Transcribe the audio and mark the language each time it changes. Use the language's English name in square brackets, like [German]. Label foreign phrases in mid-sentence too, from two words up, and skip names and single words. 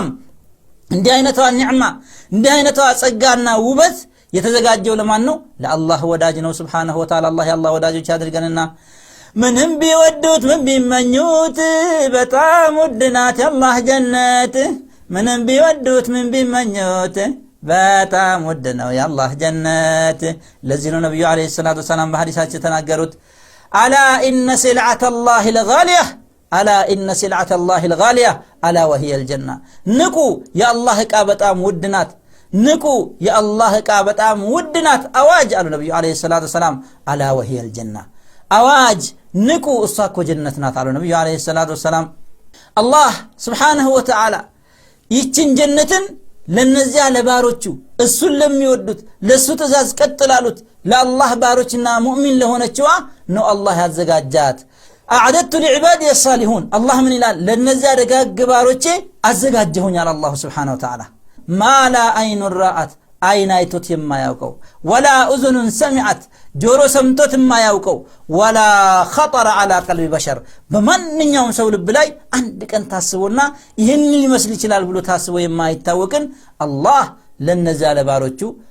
[Amharic] እንዲህ አይነቷ ኒዕማ እንዲህ አይነቷ ጸጋና ውበት የተዘጋጀው ለማን ነው ለአላህ ወዳጅ ነው [Arabic] سبحانه وتعالى [Amharic] አላህ የአላህ ወዳጆች ያድርገንና ምንም ቢወዱት ምን ቢመኙት በጣም ውድ ናት የአላህ ጀነት ምንም ቢወዱት ምን ቢመኙት በጣም ውድ ነው የአላህ ጀነት ለዚህ ነው ነብዩ [Arabic] عليه الصلاة والسلام [Amharic] በሐዲሳቸው ተናገሩት [Arabic] ألا إن سلعة الله الغالية ألا إن سلعة الله الغالية ألا وهي الجنة [Amharic] ንቁ የአላህ ዕቃ በጣም ውድ ናት ንቁ የአላህ ዕቃ በጣም ውድ ናት አዋጅ አሉ ነብዩ [Arabic] عليه الصلاة والسلام ألا وهي الجنة [Amharic] አዋጅ ንቁ እሷ እኮ ጀነት ናት አሉ ነብዩ [Arabic] عليه الصلاة والسلام [Amharic] አላህ [Arabic] سبحانه وتعالى [Amharic] ይችን ጀነትን ለነዚያ ለባሮቹ እሱን ለሚወዱት ለሱ ተዛዝ ቀጥላሉት ለአላህ ባሮችና ሙእሚን ለሆነችዋ ነው አላህ ያዘጋጃት [Arabic] أعددت لعبادي الصالحين [Amharic] አላህ ምን ይላል ለነዚያ ደጋግ ባሮቼ አዘጋጀሁኛል አላህ [Arabic] سبحانه وتعالى ما لا عين رأت [Amharic] አይን አይቶት የማያውቀው [Arabic] ولا أذن سمعت [Amharic] ጆሮ ሰምቶት የማያውቀው [Arabic] ولا خطر على قلب بشر [Amharic] በማንኛውም ሰው ልብ ላይ አንድ ቀን ታስቦና ይሄን ሊመስል ይችላል ብሎ ታስቦ የማይታወቅን አላህ ለነዚያ ለባሮቹ